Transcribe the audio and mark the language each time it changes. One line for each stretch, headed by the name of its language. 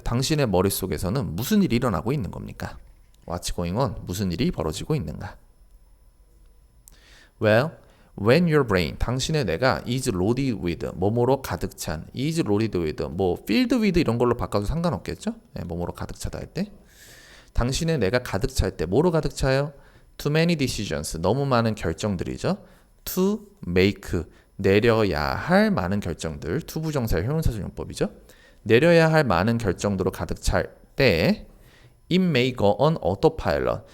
Korean: 당신의 머릿속에서는 무슨 일이 일어나고 있는 겁니까?
English: What's going on?
Korean: 무슨 일이 벌어지고 있는가?
English: Well, when your brain,
Korean: 당신의 뇌가
English: is loaded with,
Korean: 뭐뭐로 가득 찬,
English: is loaded with, 뭐 filled with
Korean: 이런 걸로 바꿔도 상관없겠죠? 뭐뭐로 가득 차다 할 때. 당신의 뇌가 가득 찰 때 뭐로 가득 차요?
English: Too many decisions,
Korean: 너무 많은 결정들이죠.
English: To make,
Korean: 내려야 할 많은 결정들, to 부정사의 형용사적용법이죠. 내려야 할 많은 결정들로 가득 찰 때
English: It may go on autopilot.